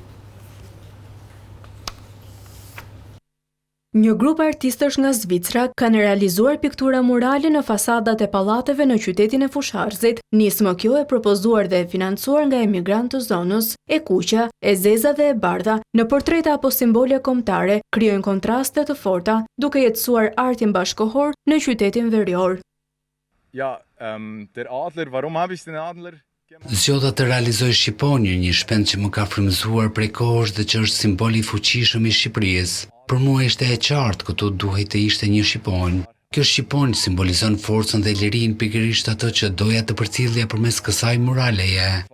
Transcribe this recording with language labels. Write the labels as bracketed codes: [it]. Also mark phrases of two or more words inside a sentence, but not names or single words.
[sq] Një grup artistësh nga Zvicra kanë realizuar piktura murale në fasadat e pallateve në qytetin e Fusharzit. Nismë kjo e propozuar dhe e financuar nga emigrant të zonës, e kuqja, e zeza dhe e bardha, në portreta apo simbole kombëtare, krijojnë kontraste të forta, duke jetësuar artin bashkëkohor në qytetin verior. [de] Ja, der Adler, warum habe ich den Adler? [sq] Zgjodha të realizoj shqiponjë, një shpend që më ka frymëzuar prej kohësh dhe që është simbol i fuqishëm i Shqipërisë. Për mua ishte e qartë këtu duhej të ishte një shqiponjë. Kjo shqiponjë simbolizon forcën dhe lirinë, pikërisht atë që doja të përcjellja përmes kësaj muraleje.